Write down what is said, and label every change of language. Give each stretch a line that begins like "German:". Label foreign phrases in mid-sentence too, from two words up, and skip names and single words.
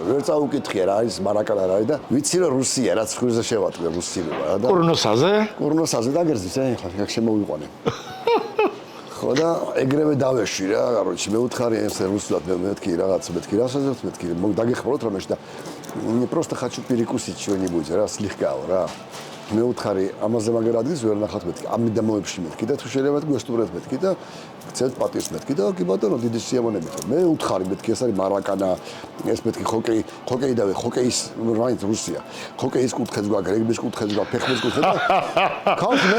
Georgian: ვერ წაუკითხია რა არის მარაკანა რა და ვიცი რომ რუსია, რაც ხვირზე შევატყვე რუსული რა და კურნოსაზე? კურნოსაზე დაგერძის, ახლა აქ შემოვიყვანე. ხო და ეგრევე დავეშვი რა, კაროჩი მე უთხარი ეს რუსულად მეთქი რაღაც მეთქი რასაც მეთქი, დაგეხმაროთ რომ ეს და
Russian: просто хочу перекусить что-нибудь,
Georgian: რა სლიხკაო რა. მე უთხარი ამაზე მაგარ ადგილს ვერ ნახავთ მეთქი ამ მიდამოებში მეთქი და თუ შეიძლება გვესტუმრეთ მეთქი და გცემთ პატივს მეთქი და კი ბატონო დიდი სიამოვნებით მე უთხარი მეთქი ეს არის მარაკანა ეს მეთქი ჰოკეი და ჰოკეის რაინც რუსია ჰოკეის კუთხეც გვაქვს რეგბის კუთხეც გვაქვს ფეხბურთის კუთხეც და ქავს მე